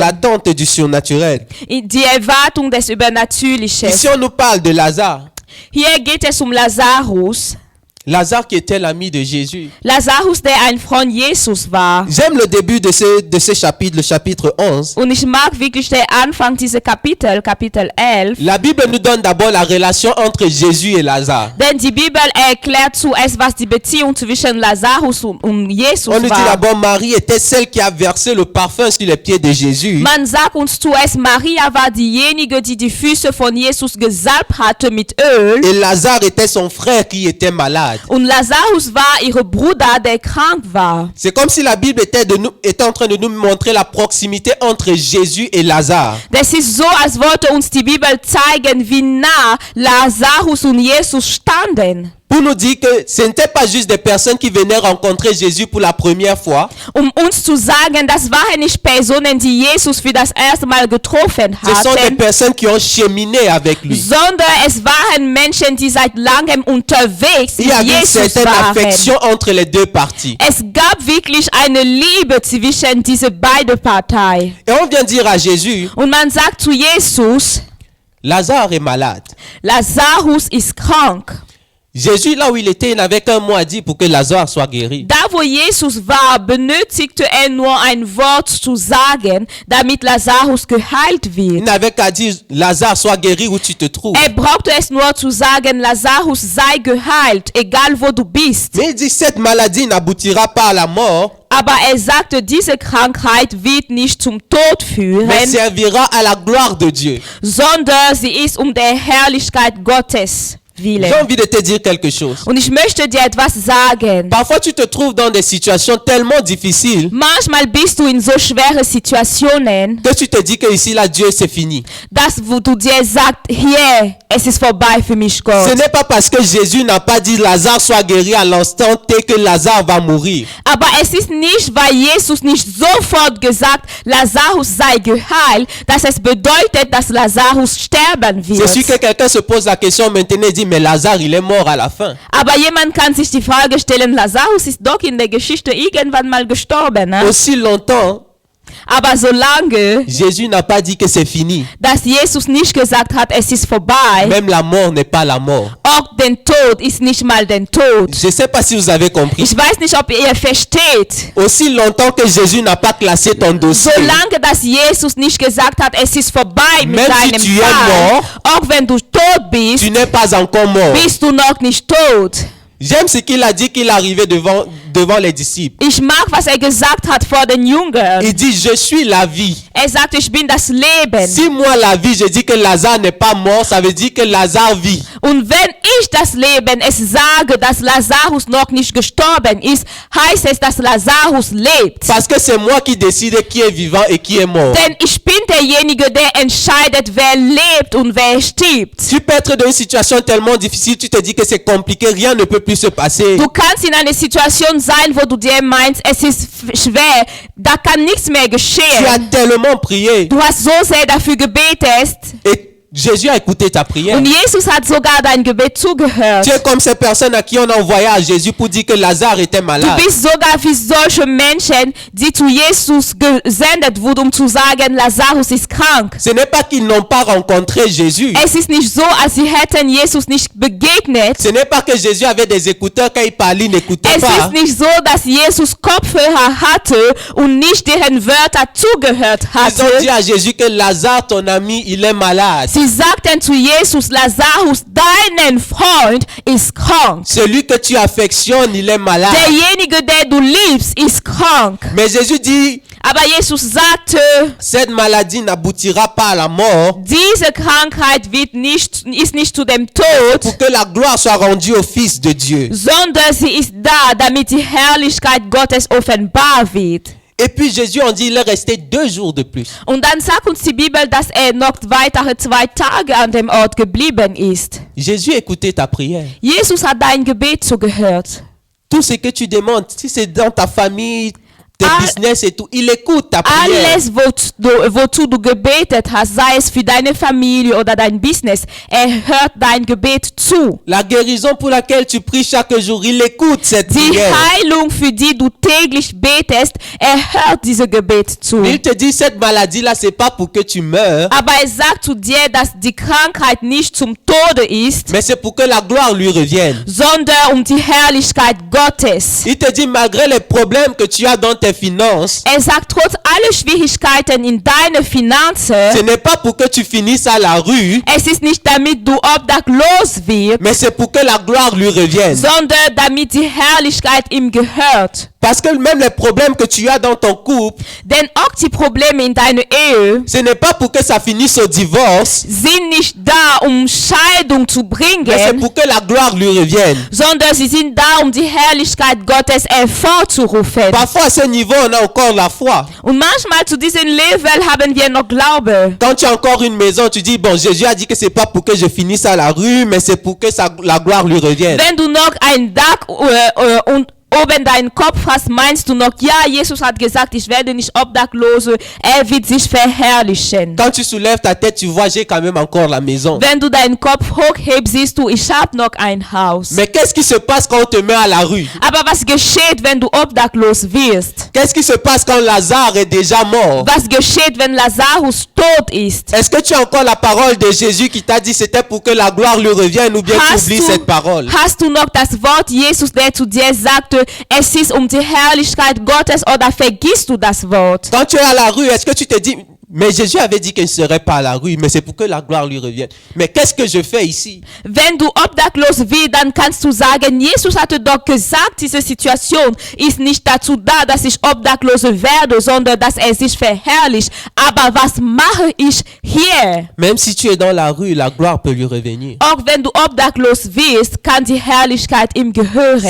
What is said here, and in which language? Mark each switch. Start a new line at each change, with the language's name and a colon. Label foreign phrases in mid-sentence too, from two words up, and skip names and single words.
French: L'attente du surnaturel.
German: Die Erwartung des Übernatürlichen.
French: Ici on nous parle de Lazare.
German: Hier geht es um Lazarus.
French: Lazare qui était l'ami de Jésus.
German: Lazarus, der ein Freund Jesus war.
French: J'aime le début de ce chapitre, le chapitre 11.
German: Und ich mag wirklich den Anfang dieses Kapitel 11.
French: La Bible nous donne d'abord la relation entre Jésus et Lazare.
German: Denn die Bibel erklärt zuerst, was die Beziehung zwischen Lazarus und Jesus
French: On nous dit
German: war.
French: d'abord Marie était celle qui a versé le parfum sur les pieds de Jésus.
German: Man sagt uns zuerst, Maria war diejenige, die die Füße von Jesus gesalbt hatte mit Öl.
French: Et Lazare était son frère qui était malade.
German: Und Lazarus war ihr Bruder, der krank war.
French: C'est comme si la Bible était en train de nous montrer la proximité entre Jésus et Lazare.
German: Das ist so, als wollte uns die Bibel zeigen, wie nah Lazarus und Jesus standen.
French: Pour nous dire que ce n'était pas juste des personnes qui venaient rencontrer Jésus pour la première fois.
German: Uns zu sagen, das waren nicht Personen, die Jesus für das erste Mal getroffen
French: Ce sont des
German: hatten,
French: personnes qui ont cheminé avec lui.
German: sondern es waren Menschen, die seit langem unterwegs
French: Il y
German: mit
French: avait une
German: Jesus
French: certaine
German: waren.
French: affection entre les deux parties.
German: Es gab wirklich eine Liebe zwischen diese beiden Parteien.
French: Et on vient dire à Jésus,
German: Und man sagt zu Jesus,
French: Lazare est malade.
German: Lazarus ist krank.
French: Jésus, là où il était, il n'avait qu'un mot à dire pour que Lazare soit guéri.
German: Da wo Jesus war, benötigte nur ein Wort zu sagen, damit Lazarus geheilt
French: Il
German: wird.
French: n'avait qu'à dire, Lazare, sois guéri où tu te trouves.
German: Brauchte es nur zu sagen, Lazarus sei geheilt, egal wo du bist.
French: Mais il dit, cette maladie n'aboutira pas à la mort,
German: Aber sagte, diese Krankheit wird nicht zum Tod führen,
French: mais servira à la gloire de Dieu.
German: sondern sie ist der Herrlichkeit Gottes willen.
French: J'ai envie de te dire quelque chose.
German: Und ich möchte dir etwas sagen.
French: Parfois, tu te trouves dans des situations tellement difficiles
German: Manchmal bist du in so schwere Situationen,
French: que tu te dis que ici, là, Dieu, c'est fini.
German: dass wo du dir sagst, hier, es ist vorbei für mich, Gott.
French: Ce n'est pas parce que Jésus n'a pas dit Lazare soit guéri à l'instant T que Lazare va mourir.
German: Aber es ist nicht, weil Jesus nicht sofort gesagt, Lazarus sei geheilt, dass es bedeutet, dass Lazarus sterben
French: C'est sûr
German: wird.
French: que quelqu'un se pose la question maintenant et dit mais Lazare il est mort à la fin.
German: Aber jemand kann sich die Frage stellen, Lazarus ist doch in der Geschichte irgendwann mal gestorben. Ne?
French: Aussi longtemps,
German: Aber solange,
French: Jésus n'a pas dit que c'est fini.
German: dass Jesus nicht gesagt hat, es ist vorbei,
French: Même la mort n'est pas la mort.
German: auch der Tod ist nicht mal der Tod.
French: Je ne sais pas si vous avez compris.
German: Ich weiß nicht, ob ihr versteht.
French: Aussi longtemps que Jésus n'a pas classé ton dossier,
German: Solange dass Jesus nicht gesagt hat, es ist vorbei mit
French: Même si
German: deinem
French: tu es
German: Fall,
French: mort,
German: auch wenn du tot
French: tu
German: bist,
French: n'es pas encore mort.
German: bist du noch nicht tot.
French: J'aime ce qu'il a dit qu'il arrivait devant devant les disciples.
German: Ich mag, was gesagt hat vor den Jüngern.
French: Il dit, je suis la vie.
German: Sagt, ich bin das Leben.
French: Si moi la vie, je dis que Lazare n'est pas mort, ça veut dire que Lazare vit.
German: Und wenn ich das Leben es sage, dass Lazarus noch nicht gestorben ist, heißt es, dass Lazarus lebt.
French: Parce que c'est moi qui décide qui est vivant et qui est mort.
German: Denn ich bin derjenige, der entscheidet, wer lebt und wer stirbt.
French: Tu peux être dans une situation tellement difficile, tu te dis que c'est compliqué, rien ne peut plus se passer.
German: Du kannst in einer Situation sein, wo du dir meinst, es ist schwer, da kann nichts mehr
French: Tu as
German: geschehen.
French: tellement prié
German: Du hast so sehr dafür gebetet
French: et Jésus a écouté ta prière.
German: und Jesus hat sogar dein Gebet zugehört.
French: Tu es comme ces personnes à qui on a envoyé à Jésus pour dire que Lazare était
German: Du
French: malade.
German: bist sogar wie solche Menschen, die zu Jesus gesendet wurden, um zu sagen, Lazarus ist krank.
French: Ce n'est pas qu'ils n'ont pas rencontré Jésus.
German: Es ist nicht so, als sie hätten Jesus nicht begegnet.
French: Ce n'est pas que Jésus avait des écouteurs, quand il parlait, il n'écoutait
German: Es
French: pas.
German: ist nicht so, dass Jesus Kopfhörer hatte und nicht deren Wörter zugehört
French: Ils ont dit
German: hatte.
French: à Jésus que Lazare, ton ami, il est malade.
German: Sie sagten zu Jesus, Lazarus, deinen Freund ist krank.
French: Celui que tu affectionnes, il est malade.
German: Derjenige, der du liebst, ist krank.
French: Mais Jésus dit,
German: Aber Jesus sagte,
French: cette maladie n'aboutira pas à la mort
German: diese Krankheit ist nicht zu dem Tod,
French: pour que la gloire soit rendue au Fils de Dieu.
German: sondern sie ist da, damit die Herrlichkeit Gottes offenbar wird.
French: Et puis Jésus, on dit, il est resté 2 jours de plus.
German: Und dann sagt uns die Bibel, dass noch weitere 2 Tage an dem Ort geblieben ist.
French: Jésus écoutait ta prière.
German: Jesus hat dein Gebet zugehört.
French: Tout ce que tu demandes, si c'est dans ta famille, tes
German: All-
French: business et tout, il écoute ta prière.
German: Alles, wozu du gebetet hast, sei es für deine Familie oder dein Business, hört dein Gebet zu.
French: La guérison pour laquelle tu pries chaque jour, il écoute cette
German: Die
French: prière.
German: Heilung, für die du täglich betest, hört dieses Gebet zu.
French: Il te dit, cette maladie-là, c'est pas pour que tu meurs,
German: Aber sagt zu dir, dass die Krankheit nicht zum Tode ist,
French: mais c'est pour que la gloire lui revienne.
German: sondern um die Herrlichkeit Gottes.
French: Il te dit, malgré les problèmes que tu as dans tes finances,
German: Sagt, trotz aller Schwierigkeiten in deine
French: ce
German: Finanzen,
French: n'est pas pour que tu finisses à la rue,
German: es ist nicht damit du obdachlos wirst,
French: mais c'est pour que la gloire lui revienne.
German: sondern damit die Herrlichkeit ihm gehört.
French: Parce que même les problèmes que tu as dans ton couple,
German: Denn auch die Probleme in deiner Ehe
French: ce n'est pas pour que ça finisse au divorce,
German: sind nicht da, um Scheidung zu
French: mais c'est
German: bringen,
French: pour que la gloire lui revienne.
German: sondern sie sind da, um die Herrlichkeit Gottes hervorzurufen.
French: Parfois à ce niveau, on a encore la foi.
German: Und manchmal zu diesem Level haben wir noch Glaube.
French: Quand tu as encore une maison, tu dis, bon, Jésus a dit que c'est pas pour que je finisse à la rue, mais c'est pour que la gloire lui revienne.
German: Wenn du noch ein Dach und oben deinen Kopf hast, meinst du noch, ja, Jesus hat gesagt, ich werde nicht obdachlos, wird sich verherrlichen.
French: Quand tu soulèves ta tête, tu vois, j'ai quand même encore la maison.
German: Wenn du deinen Kopf hochhebst, siehst du, ich habe noch ein Haus.
French: Mais qu'est-ce qui se passe quand on te met à la rue?
German: Aber was geschieht, wenn du obdachlos wirst?
French: Qu'est-ce qui se passe quand Lazare est déjà mort?
German: Was geschieht, wenn Lazarus tot ist?
French: Est-ce que tu as encore la parole de Jésus qui t'a dit c'était pour que la gloire lui revienne ou bien tu oublies cette parole?
German: Hast du noch das Wort Jesus, der zu dir sagte, es ist um die Herrlichkeit Gottes, oder vergisst du das Wort?
French: Quand tu es à la rue, est-ce que tu te dis, mais Jésus avait dit qu'il ne serait pas à la rue, mais c'est pour que la gloire lui revienne. Mais qu'est-ce que je fais ici?
German: Wenn du obdachlos wirst, dann kannst du sagen, Jesus hatte doch gesagt, diese Situation ist nicht dazu da, dass ich obdachlos werde, sondern dass sich verherrlicht. Aber was mache ich hier?
French: Même si tu es dans la rue, la gloire peut lui revenir.
German: Auch wenn du obdachlos wirst, kann die Herrlichkeit ihm gehören.